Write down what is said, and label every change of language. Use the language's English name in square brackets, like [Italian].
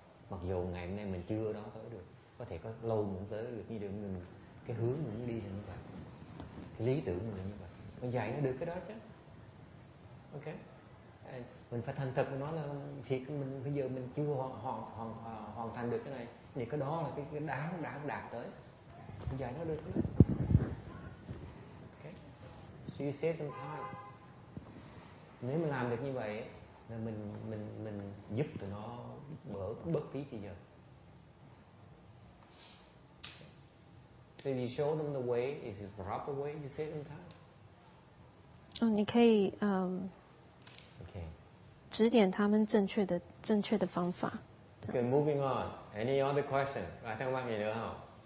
[Vietnamese] Mặc dù ngày hôm nay mình chưa đó tới được, có thể có lâu mình tới được, như mình cái hướng mình muốn đi là như vậy, cái lý tưởng mình là như vậy, mình dạy nó được cái đó chứ. Ok, mình phải thành thật, mình nói là thiệt mình bây giờ mình chưa hoàn thành được cái này, thì cái đó là cái đáng đạt tới, mình dạy nó được cái đó. [English] Okay, so you save them time. [Vietnamese] Nếu mà làm được như vậy là mình giúp tụi nó bớt phí thời giờ. [English] So if you show them the way, if it's the proper way, you save them time. [Chinese] 你可以 [English] Okay. [Chinese] 指点他们正确的方法。 [English] Okay, moving on. Any other questions? [Vietnamese] Ai thắc mắc gì nữa không?